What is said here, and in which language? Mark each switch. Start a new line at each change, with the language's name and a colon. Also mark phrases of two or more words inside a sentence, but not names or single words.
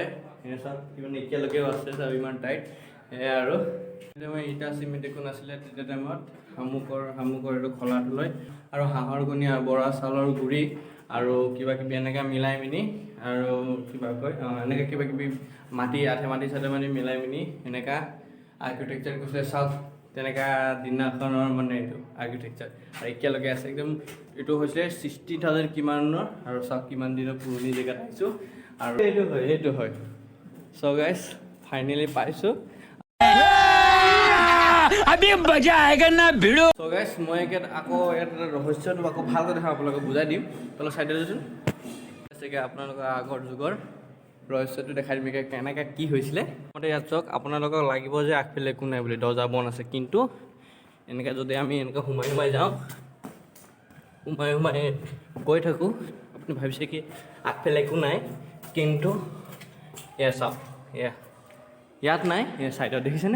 Assamese: চাওক কিমান এতিয়ালৈকেও আছে, চাব ইমান টাইট। সেয়াই আৰু তেতিয়া মই ইটা চিমেণ্ট একো নাছিলে, তেতিয়া টাইমত শামুকৰ এইটো খলাটো লৈ, আৰু হাঁহৰ কণী আৰু বৰা চাউলৰ গুড়ি আৰু কিবা কিবি এনেকৈ মিলাই মিনি, আৰু কিবা কয় এনেকৈ কিবা কিবি মাটি আঠে মাটি চাঠে মাটি মিলাই মিনি এনেকুৱা আৰ্কিটেকচাৰ কৰিছে। চাওক তেনেকুৱা দিনাখনৰ মানে এইটো আৰ্কিটেকচাৰ, আৰু এতিয়ালৈকে আছে একদম। এইটো হৈছে 60,000 কিমানৰ, আৰু চাওক কিমান দিনৰ পুৰণি জেগাত আহিছোঁ, আৰু সেইটো হয়।
English: so guys
Assamese: ফাইনেলি পাইছোঁ।
Hindi: अभी मजा आएगा ना भिड़ो।
English: so guys
Assamese: মই আকৌ ইয়াত ৰহস্যটো আকৌ ভালকৈ দেখা আপোনালোকক বুজাই দিম। তলত চাই দিলোচোন আপোনালোকৰ আগৰ যুগৰ ৰহস্যটো দেখাই দিম কেনেকৈ কি হৈছিলে। মতে ইয়াত চাওক, আপোনালোকক লাগিব যে আগফালে একো নাই বুলি, দৰ্জা বন্ধ আছে, কিন্তু এনেকৈ যদি আমি এনেকৈ সোমাই যাওঁ, সোমাই গৈ থাকোঁ, আপুনি ভাবিছে কি আগফালে একো নাই, কিন্তু এয়া চাওক, ইয়াত নাই, এই ছাইডত দেখিছেনে?